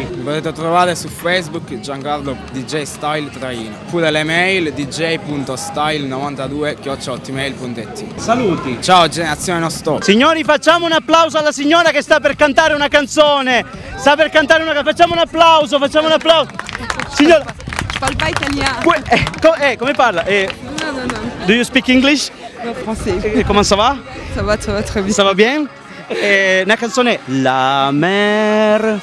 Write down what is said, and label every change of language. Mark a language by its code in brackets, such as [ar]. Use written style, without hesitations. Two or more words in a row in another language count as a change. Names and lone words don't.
[it] Mi potete trovare su Facebook Giancarlo DJ Style Traino, oppure l'email dj.style92@hotmail.it. Saluti. Ciao generazione non stop. Signori, facciamo un applauso alla signora che sta per cantare una canzone. Facciamo un applauso. Signora. [fr] Parle pas italien. [it] Come parla? No. [en] Do you speak English? [fr] No, français. Comment ça va? Ça va très bien. Ça va bien? [it] Una canzone La Mer.